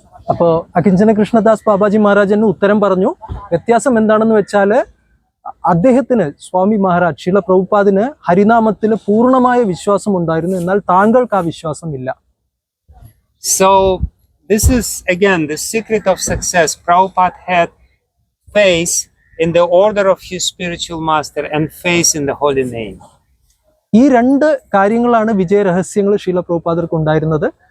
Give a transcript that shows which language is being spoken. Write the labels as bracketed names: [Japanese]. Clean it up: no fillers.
[Malayalam] അപ്പോൾ അകിഞ്ചന കൃഷ്ണദാസ് ബാബാജി മഹാരാജന് ഉത്തരം പറഞ്ഞു, വ്യത്യാസം എന്താണെന്ന് വെച്ചാൽ അദ്ദേഹത്തിന് സ്വാമി മഹാരാജ് ശീല പ്രഭുപാദിന് ഹരിനാമത്തിൽ പൂർണ്ണമായ വിശ്വാസം ഉണ്ടായിരുന്നു, എന്നാൽ താങ്കൾക്ക് ആ വിശ്വാസം ഇല്ല. [English] So this is again the secret of success. Prabhupada had faith in the order of his spiritual master and faith in the holy name. [Malayalam] ഈ രണ്ട് കാര്യങ്ങളാണ് വിജയ രഹസ്യങ്ങൾ ശീല പ്രഭുപാദർക്ക് ഉണ്ടായിരുന്നത്.